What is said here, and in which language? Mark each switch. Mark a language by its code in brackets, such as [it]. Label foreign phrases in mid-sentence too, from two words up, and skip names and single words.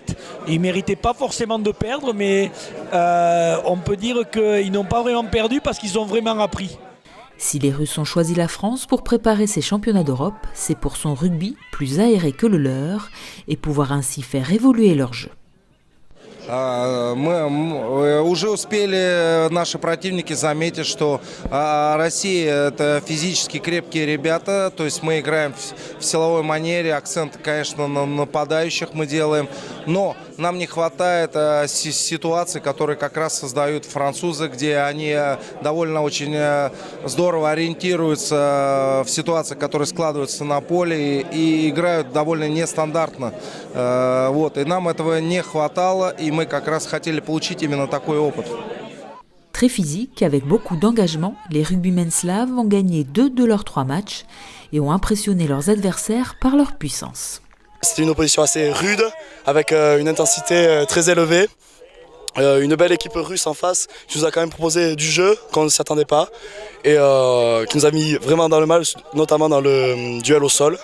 [fr] Ils ne méritaient pas forcément de perdre, mais on peut dire qu'ils n'ont pas vraiment perdu parce qu'ils ont vraiment appris. Si les Russes ont choisi la France pour préparer ces championnats d'Europe, c'est pour son rugby plus aéré que le leur et pouvoir ainsi faire évoluer leur jeu. [ru] Мы уже успели, наши противники, заметить, что Россия – это физически крепкие ребята. То есть мы играем в силовой манере, акцент, конечно, на нападающих мы делаем. Но нам не хватает ситуаций, которые как раз создают французы, где они довольно очень здорово ориентируются в ситуациях, которые складываются на поле и играют довольно нестандартно. И нам этого не хватало, и мы как раз хотели получить именно такой опыт. [fr] Très physique, avec beaucoup d'engagement, les rugbymen slaves ont gagné 2 de leurs 3 matchs et ont impressionné leurs adversaires par leur puissance. C'était une opposition assez rude, avec une intensité très élevée. Une belle équipe russe en face qui nous a quand même proposé du jeu qu'on ne s'y attendait pas et qui nous a mis vraiment dans le mal, notamment dans le duel au sol.